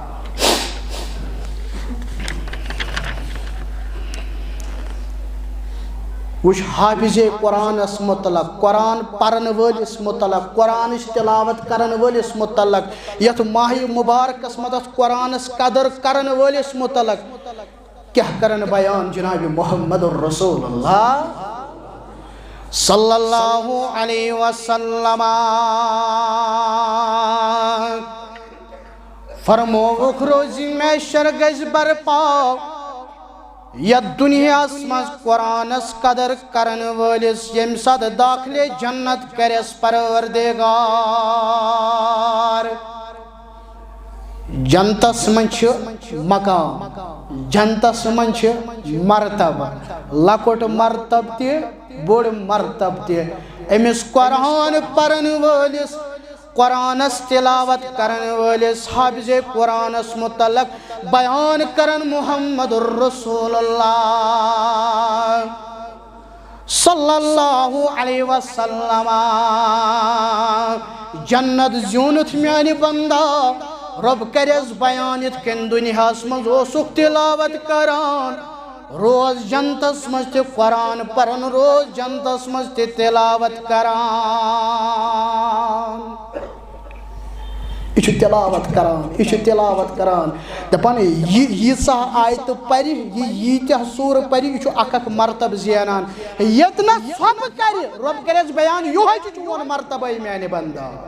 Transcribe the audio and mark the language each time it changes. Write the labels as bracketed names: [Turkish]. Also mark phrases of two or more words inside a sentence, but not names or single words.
[Kashmiri] وٕچھ حافظ قرآنس متعلق قرآن پرن وٲلِس متعلق قرآنٕچ تلاوت کرن وٲلِس متعلق یتھ ماہ مبارکس منٛز قرآنس قدر کرن وٲلِس متعلق کیاہ کرن بیان جناب محمد رسول اللہ صلی اللہ علیہ وسلم فرمووُکھ روزی محشر گژھِ برپا یتھ دُنیاہس منٛز قرآنس قدر کرن وٲلِس ییٚمہِ ساتہٕ داخلے جنت کریس پروردگار جنتس منٛز چھِ مقام جنتس منٛز چھِ مرتبہٕ لۄکُٹ مرتبہٕ تہِ بوٚڑ مرتبہٕ تہِ أمِس قرآن پرن وٲلِس قرآنس تلاوت کرن وٲلِس حافظ قرآنس متعلق بیان کرن محمد الرسول اللہ صلی اللہ علیہ وسلم جنت زیوٗنُتھ میانہِ بندا رۄب کریس بیان یِتھ کٔنۍ دُنیاہس منٛز اوسُکھ تلاوت کران روز جنتس منٛز تہِ قرآن پران روز جنتس منٛز تہِ تلاوت کران یہِ چھُ تلاوت کران یہِ چھُ تلاوت کران دپان ییٖژاہ آیتہٕ پرِ ییٖتیاہ سوٗرٕ پرِ یہِ چھُ اکھ اکھ مرتبہٕ زینان ییٚتنس ژھۄپہٕ کرِ رۄب کریس بیان یِہوے چھُ چون مرتبہٕ میانہِ بندا